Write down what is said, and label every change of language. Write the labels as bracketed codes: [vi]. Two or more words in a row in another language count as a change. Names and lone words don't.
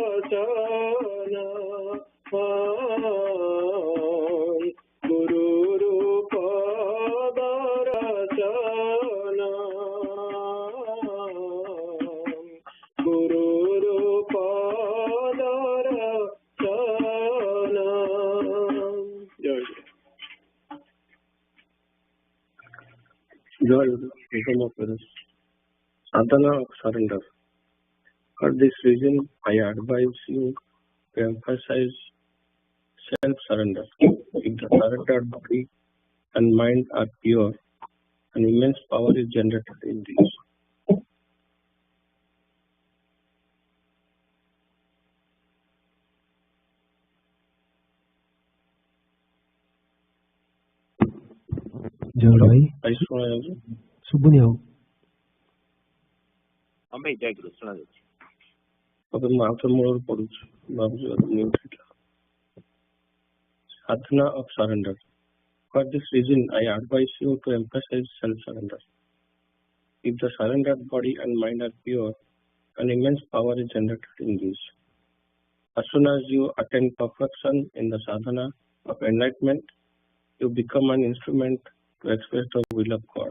[hi] दर्शन गुरुरूप दर्शन गुरुरूप दर्शन [en] Joy become of others. Sadhana of surrender. For this reason, I advise you to emphasize self-surrender. If the surrendered body and mind are pure, an immense power is generated in these. [or] ଜୟ ଭାଇ I ଶୁଣାଯାଉଛି? ଶୁଭୁନି ଆଉ ହଁ ଭାଇ ଜୟ ଗୁରୁ ଶୁଣାଯାଉଛି। ଏବେ ମୁଁ ଆଉ ଥରେ ମୂଳରୁ ପଢୁଛି, ଭାବୁଛି ମ୍ୟୁଟ୍ ହେଇଥିଲା। [en] Sadhana of surrender. For this reason, I advise you to emphasize self-surrender. If the surrendered body and mind are pure, an immense power is generated in these. As soon as you attain perfection in the sadhana of enlightenment, you become an instrument to express the will of God.